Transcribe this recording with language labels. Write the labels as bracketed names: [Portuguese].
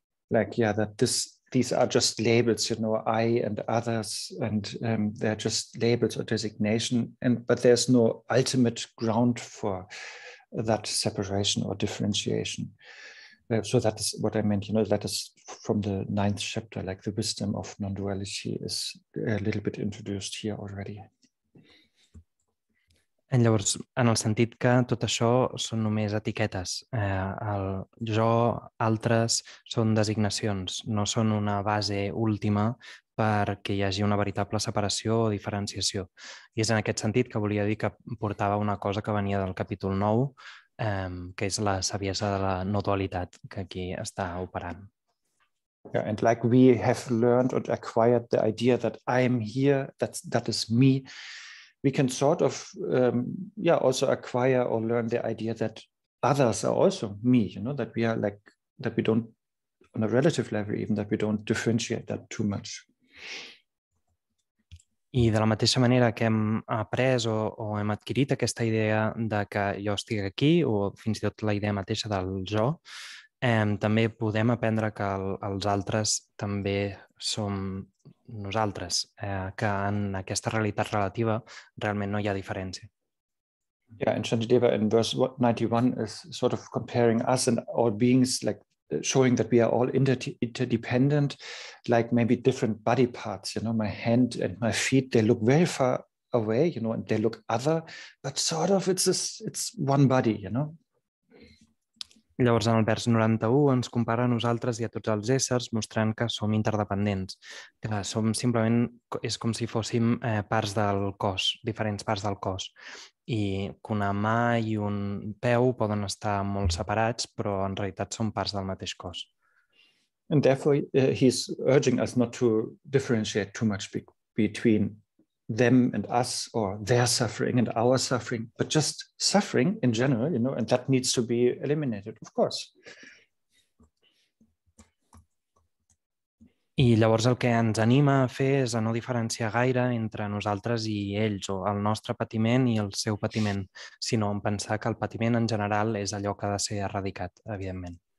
[English] Like, yeah, that these are just labels, I and others, and they're just labels or designation, but there's no ultimate ground for that separation or differentiation. So that is what I meant, that is from the 9th chapter, like the wisdom of non-duality is a little bit introduced here already. [Catalan] Llavors, en el sentit que tot això són només etiquetes. El jo, altres, són designacions, no són una base última perquè hi hagi una veritable separació o diferenciació. I és en aquest sentit que volia dir que portava una cosa que venia del capítol 9, que és la saviesa de la no dualitat que aquí està operant. [English] Yeah, and like we have learned or acquired the idea that I'm here, that is me, we can sort of, also acquire or learn the idea that others are also me, that we are like, that we don't, on a relative level even, that we don't differentiate that too much. [Catalan] I de la mateixa manera que hem après o hem adquirit aquesta idea de que jo estic aquí, o fins i tot la idea mateixa del jo, també podem aprendre que els altres també som nosaltres, que en aquesta realitat relativa realment no hi ha diferència. [English] Yeah, and Shantideva in verse 91 is sort of comparing us and all beings, like showing that we are all interdependent, like maybe different body parts, my hand and my feet, they look very far away, and they look other, but sort of it's one body, [Catalan] Llavors, en el vers 91 ens compara a nosaltres i a tots els éssers, mostrant que som interdependents, que som simplement, és com si fóssim parts del cos, diferents parts del cos, i que una mà i un peu poden estar molt separats, però en realitat són parts del mateix cos. [English] And therefore, he's urging us not to differentiate too much between them and us, or their suffering and our suffering, but just suffering in general, and that needs to be eliminated, of course. [Catalan] I llavors el que ens anima a fer és a no diferenciar gaire entre nosaltres i ells, o el nostre patiment i el seu patiment, sinó en pensar que el patiment en general és allò que ha de ser erradicat, evidentment.